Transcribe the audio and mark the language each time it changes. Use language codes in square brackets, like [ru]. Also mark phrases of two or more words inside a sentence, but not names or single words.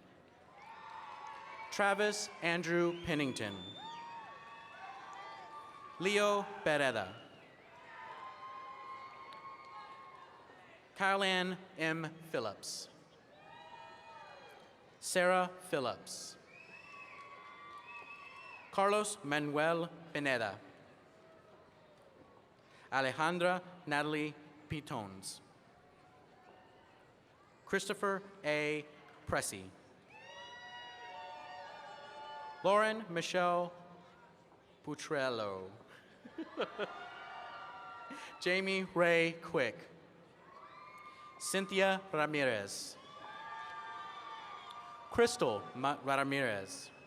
[en] Travis Andrew Pennington. Leo Beretta. Caroline M. Phillips. Sarah Phillips. Carlos Manuel Pineda. Alejandra Natalie Pitones. Christopher A. Pressey. Lauren Michelle Putrello. Jamie Ray Quick. Cynthia Ramirez. Crystal Ramirez.